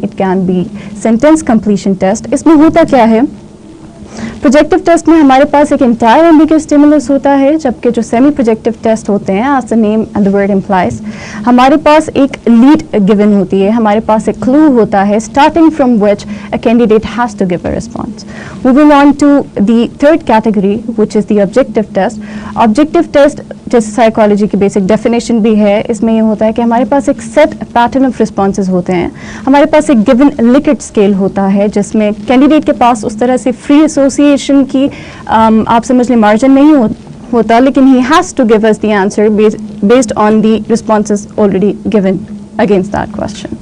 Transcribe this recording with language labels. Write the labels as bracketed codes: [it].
[en] It can be sentence completion test. [ur] اس میں ہوتا کیا ہے, پروجیکٹیو ٹیسٹ میں ہمارے پاس ایک انٹائر ایمبیگس اسٹیمولس ہوتا ہے, جبکہ جو سیمی پروجیکٹیو ٹیسٹ ہوتے ہیں [en] as the name and the word implies, [ur] ہمارے پاس ایک لیڈ گیون ہوتی ہے, ہمارے پاس ایک کلو ہوتا ہے [en] Starting from which a candidate has to give a response. Moving on to the third category which is the objective test. [ur] Objective test جیسے psychology کی بیسک ڈیفینیشن بھی ہے, اس میں یہ ہوتا ہے کہ ہمارے پاس ایک سیٹ پیٹرن آف رسپانسز ہوتے ہیں. ہمارے پاس ایک گیون لکٹ اسکیل ہوتا ہے جس میں کینڈیڈیٹ کے پاس اس طرح سے فری ایسوسیشن کی آپ سمجھ لیں مارجن نہیں ہوتا, لیکن [en] He has to give as the answer based on the responses already given against that question.